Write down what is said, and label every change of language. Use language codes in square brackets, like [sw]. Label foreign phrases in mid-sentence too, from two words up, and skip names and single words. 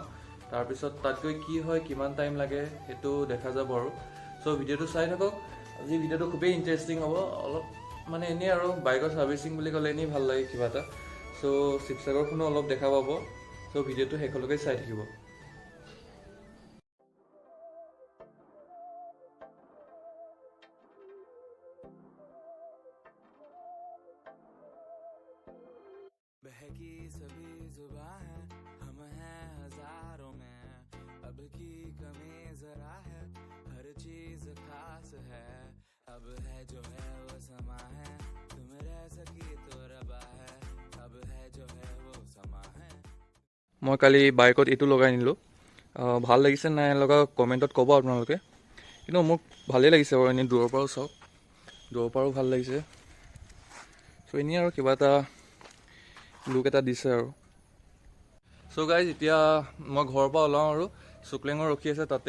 [as] তাৰপিছত তাত গৈ কি হয়, কিমান টাইম লাগে সেইটো দেখা যাব আৰু। সো ভিডিঅ'টো চাই থাকক, আজি ভিডিঅ'টো খুবেই ইণ্টাৰেষ্টিং হ'ব। অলপ মানে এনেই আৰু বাইকৰ সাৰ্ভিসিং বুলি ক'লে এনেই ভাল লাগে কিবা এটা, সো শিৱসাগৰখনো অলপ দেখা পাব। সো ভিডিঅ'টো শেষলৈকে চাই থাকিব। [hi] बहकी सभी जुबां है, हम हैं हजारों में, अब की कमी जरा है, हर चीज खास है, अब है जो है वो समा है, तुम रह सकी तो रबा है, अब है जो है वो समा है। [as] মই কালি বাইকত এইটো লগাই নিলোঁ, ভাল লাগিছে নাই লগা কমেণ্টত ক'ব আপোনালোকে। কিন্তু মোক ভালেই লাগিছে বাৰু, এনেই দূৰৰ পৰাও চাওক, দূৰৰ পৰাও ভাল লাগিছে। চ' এনেই আৰু কিবা এটা লুক এটা দিছে আৰু। [en] so guys [as] এতিয়া মই ঘৰৰ পৰা ওলাওঁ আৰু suklang ৰখি আছে তাতে।